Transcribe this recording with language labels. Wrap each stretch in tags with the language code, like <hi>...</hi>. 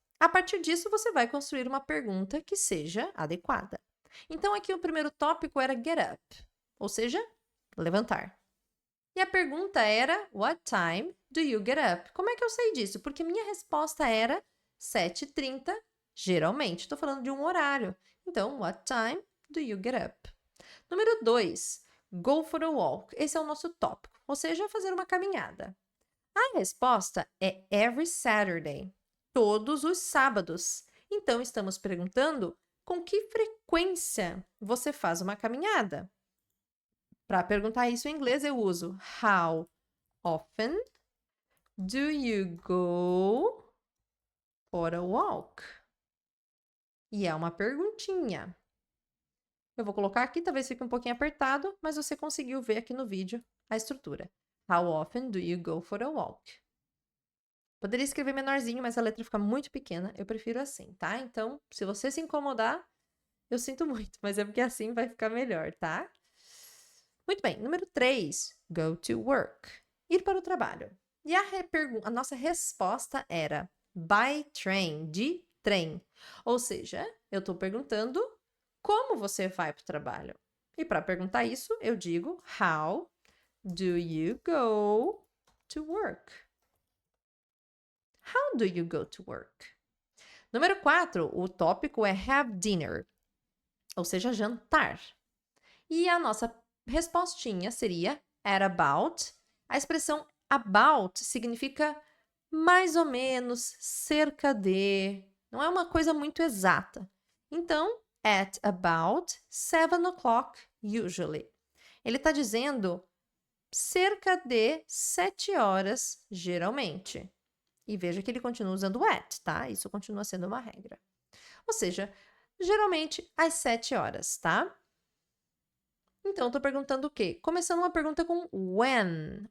<pt>A partir disso, você vai construir uma pergunta que seja adequada. Então, aqui o primeiro tópico era get up, ou seja, levantar. E a pergunta era,</pt> <en>what time do you get up?</en> <pt>Como é que eu sei disso? Porque minha resposta era 7h30, geralmente. Estou falando de um horário. Então,</pt> <en>what time do you get up?</en> <pt>Número 2,</pt> <en>go for a walk.</en> <pt>Esse é o nosso tópico, ou seja, fazer uma caminhada. A resposta é</pt> <en>every Saturday,</en> <pt>todos os sábados. Então, estamos perguntando com que frequência você faz uma caminhada. Para perguntar isso em inglês, eu uso</pt> <en>how often do you go for a walk?</en> <pt>E é uma perguntinha. Eu vou colocar aqui, talvez fique um pouquinho apertado, mas você conseguiu ver aqui no vídeo a estrutura.</pt> <en>How often do you go for a walk?</en> <pt>Poderia escrever menorzinho, mas a letra fica muito pequena. Eu prefiro assim, tá? Então, se você se incomodar, eu sinto muito, mas é porque assim vai ficar melhor, tá? Muito bem. Número 3,</pt> <en>go to work.</en> <pt>Ir para o trabalho. E a nossa resposta era</pt> <en>by train,</en> <pt>de trem. Ou seja, eu estou perguntando como você vai para o trabalho. E para perguntar isso, eu digo</pt> <en>how do you go to work? How do you go to work?</en> <pt>Número 4, o tópico é</pt> <en>have dinner.</en> <pt>ou seja, jantar. E a nossa respostinha seria</pt> <en>at about.</en> <pt>A expressão about significa mais ou menos, cerca de. Não é uma coisa muito exata. Então,</pt> <en>at about 7 o'clock, usually.</en> <pt>Ele está dizendo cerca de 7 horas, geralmente. E veja que ele continua usando at, tá? Isso continua sendo uma regra. Ou seja, geralmente às 7 horas, tá? Então, estou perguntando o quê? Começando uma pergunta com when.</pt>